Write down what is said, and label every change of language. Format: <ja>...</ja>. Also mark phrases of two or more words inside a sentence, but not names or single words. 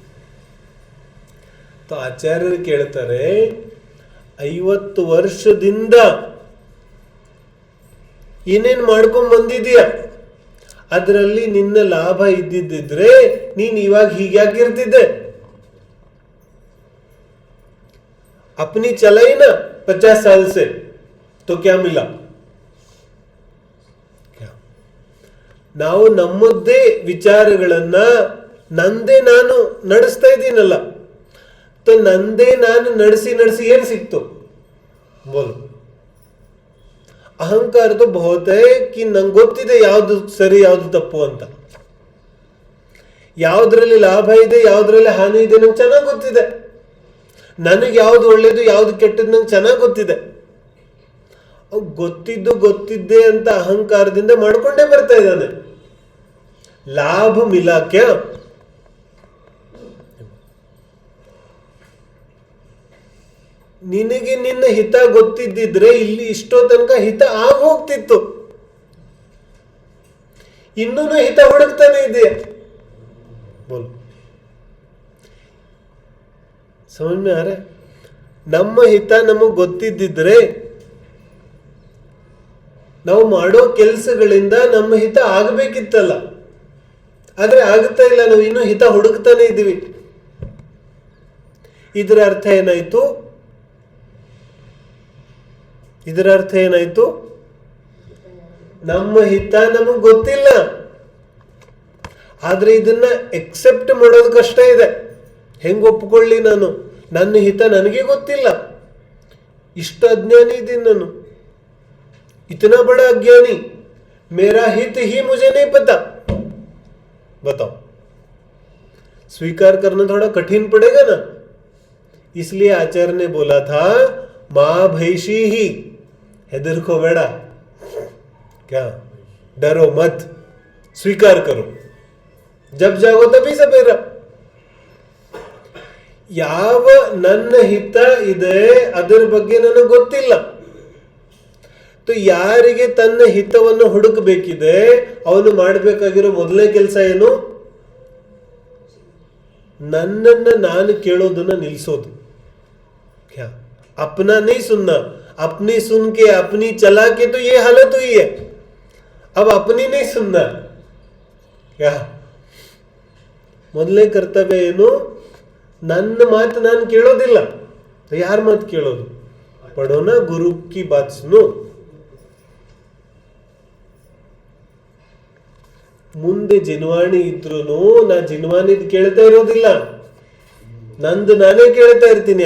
<kn>ಆಚಾರ್ಯರು ಕೇಳ್ತಾರೆ, 50 ವರ್ಷದಿಂದ ಏನೇನು ಮಾಡ್ಕೊಂಡ್ ಬಂದಿದೀಯ, ಅದರಲ್ಲಿ ನಿನ್ನ ಲಾಭ ಇದ್ದಿದ್ದಿದ್ರೆ ನೀನ್ ಇವಾಗ ಹೀಗ್ಯಾಕಿರ್ತಿದ್ದೆ.</kn> <hi>अपनी चलाई ना 50 साल से तो क्या मिला?</hi> <kn>ನಾವು ನಮ್ಮದೇ ವಿಚಾರಗಳನ್ನ ನಂದೇ ನಾನು ನಡೆಸ್ತಾ ಇದ್ದೀನಲ್ಲ, ನಂದೇ ನಾನು ನಡೆಸಿ ನಡೆಸಿ ಏನ್ ಸಿಕ್ತು ಬೋಲು. ಅಹಂಕಾರ</kn> <hi>तो बहुत है कि</hi> <kn>ನಂಗೆ ಗೊತ್ತಿದೆ ಯಾವ್ದು ಸರಿ ಯಾವ್ದು ತಪ್ಪು ಅಂತ. ಯಾವ್ದ್ರಲ್ಲಿ ಲಾಭ ಇದೆ ಯಾವ್ದ್ರಲ್ಲಿ ಹಾನಿ ಇದೆ ನಂಗೆ ಚೆನ್ನಾಗಿ ಗೊತ್ತಿದೆ. ನನಗೆ ಯಾವ್ದು ಒಳ್ಳೇದು ಯಾವ್ದು ಕೆಟ್ಟದ್ದು ನಂಗೆ ಚೆನ್ನಾಗಿ ಗೊತ್ತಿದೆ. ಗೊತ್ತಿದ್ದೆ ಅಂತ ಅಹಂಕಾರದಿಂದ ಮಾಡ್ಕೊಂಡೇ ಬರ್ತಾ ಇದ್ದಾನೆ.</kn> <hi>लाभ मिला क्या,</hi> <kn>ನಿನಗೆ ನಿನ್ನ ಹಿತ ಗೊತ್ತಿದ್ದಿದ್ರೆ ಇಲ್ಲಿ ಇಷ್ಟೋ ತನಕ ಹಿತ ಆಗ ಹೋಗ್ತಿತ್ತು. ಇನ್ನೂ ಹಿತ ಹುಡುಕ್ತಾನೆ ಇದೆಯಾ ಬೋಲು.</kn> <hi>ಸಮझ में आ रहा है?</hi> <kn>ನಮ್ಮ ಹಿತ ನಮಗೆ ಗೊತ್ತಿದ್ದಿದ್ರೆ ನಾವು ಮಾಡೋ ಕೆಲಸಗಳಿಂದ ನಮ್ಮ ಹಿತ ಆಗಬೇಕಿತ್ತಲ್ಲ. ಆದ್ರೆ ಆಗುತ್ತಾ ಇಲ್ಲ, ನಾವು ಇನ್ನೂ ಹಿತ ಹುಡುಕ್ತಾನೆ ಇದ್ದೀವಿ. ಇದರ ಅರ್ಥ ಏನಾಯ್ತು? ನಮ್ಮ ಹಿತ ನಮಗ್ ಗೊತ್ತಿಲ್ಲ. ಆದ್ರೆ ಇದನ್ನ ಎಕ್ಸೆಪ್ಟ್ ಮಾಡೋದು ಕಷ್ಟ ಇದೆ. ಹೆಂಗ್ ಒಪ್ಕೊಳ್ಳಿ ನಾನು? ನನ್ನ ಹಿತ ನನಗೆ ಗೊತ್ತಿಲ್ಲ, ಇಷ್ಟು ಅಜ್ಞಾನಿ ಇದ್ದೀನಿ ನಾನು,</kn> <hi>इतना बड़ा अज्ञानी, मेरा हित ही मुझे नहीं पता. बताओ, स्वीकार करना थोड़ा कठिन पड़ेगा ना. इसलिए आचार्य ने बोला था, मां भैशी ही, हेदर को बेड़ा, क्या डरो मत, स्वीकार करो, जब जागो तभी सवेरा.</hi> <kn>ಯಾವ ನನ್ನ ಹಿತ ಇದೆ ಅದರ ಬಗ್ಗೆ ನನಗೆ ಗೊತ್ತಿಲ್ಲ. ಯಾರಿಗೆ ತನ್ನ ಹಿತವನ್ನು ಹುಡುಕಬೇಕಿದೆ ಅವನು ಮಾಡಬೇಕಾಗಿರೋ ಮೊದಲನೇ ಕೆಲಸ ಏನು? ನನ್ನನ್ನ ನಾನು ಕೇಳೋದನ್ನ ನಿಲ್ಲಿಸೋದು.</kn> <hi>अपना नहीं सुनना, अपनी सुन के अपनी चला के तो ये हालत हुई है. अब अपनी नहीं सुनना. क्या</hi> <kn>ಮೊದಲನೇ ಕರ್ತವ್ಯ ಏನು? ನನ್ನ ಮಾತು ನಾನು ಕೇಳೋದಿಲ್ಲ. ಯಾರ ಮಾತು ಕೇಳೋದು?</kn> <hi>पढ़ोना गुरु की बात सुनो.</hi> <kn>ಮುಂದೆ ಜಿನ್ವಾಣಿ ಇದ್ರು ನಾ ಜಿನ್ವಾಣಿದ್ ಕೇಳ್ತಾ ಇರೋದಿಲ್ಲ, ನಂದು ನಾನೇ ಕೇಳ್ತಾ ಇರ್ತೀನಿ.</kn>